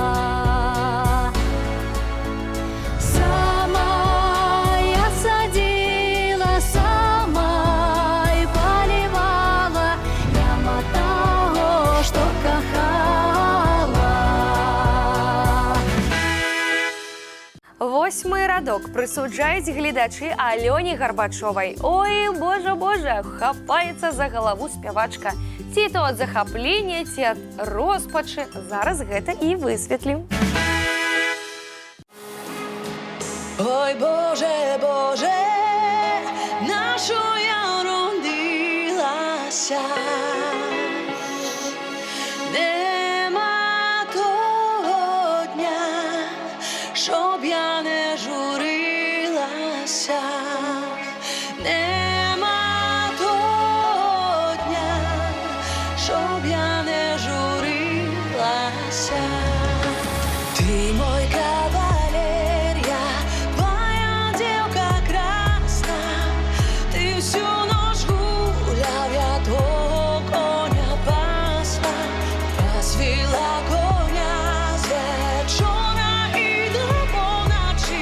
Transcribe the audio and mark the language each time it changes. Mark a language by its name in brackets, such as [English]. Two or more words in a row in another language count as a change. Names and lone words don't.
[Ukrainian] Сама я садила, сама і полівала, няма того, що кохала. [Belarusian] 8-й радок прысуджаюць гледачы Алёне Гарбачовай. Ой, божа, хапаецца за галаву спявачка. Ці то ад захаплення, ці ад роспачы. Зараз гэта і высветлім. [Ukrainian] Ой, Боже, Боже, на що я родилася? Нема того дня, щоб я не журилася. Нема того дня, щоб я не журилася. [Russian] Ты мой кавалер, я твоя девка красная. Ты всю ночь гулял, я твоего коня пасла. Пасвила коня с вечора и до полночи.